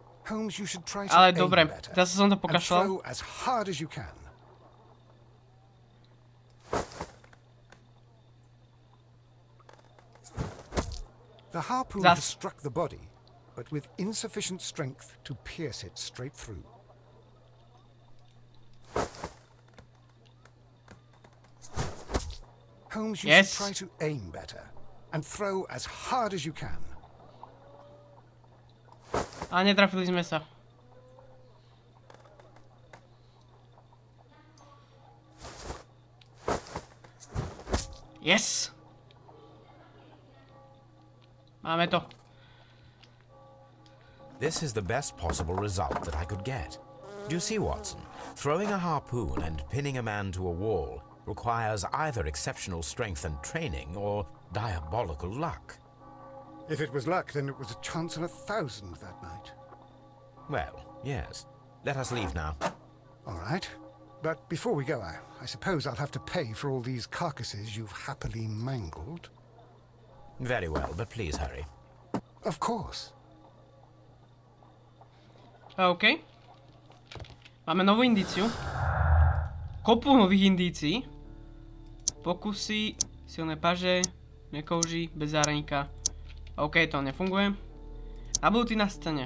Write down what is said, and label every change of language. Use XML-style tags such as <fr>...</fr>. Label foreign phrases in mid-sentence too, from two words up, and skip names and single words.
<en>Holmes, you should try to</en> <sk>Ale</sk> <en>aim</en> <sk>dobre,</sk> <en>better</en> <sk>zase som to</sk> <en>and</en> <sk>pokašľal.</sk> <en>throw as hard as you can. The harpoon has struck the body, but with insufficient strength to pierce it straight through. Holmes, you should try to aim better and throw as hard as you can.</en> <sk>A netrafili sme sa.</sk> <en>Yes!</en> <sk>Máme to.</sk> <en>This is the best possible result that I could get. Do you see, Watson? Throwing a harpoon and pinning a man to a wall requires either exceptional strength and training or diabolical luck. If it was luck, then it was a chance in 1,000 that night. Well, yes. Let us leave now. All right. But before we go, I suppose I'll have to pay for all these carcasses you've happily mangled. Very well, but please hurry. Of course.</en> <sk>OK. Máme novú indíciu. Kopu nových indícií. Pokusy, silné paže, nekouží, bez záhradníka. OK, to nefunguje. Nabudnutý na scéne.</sk>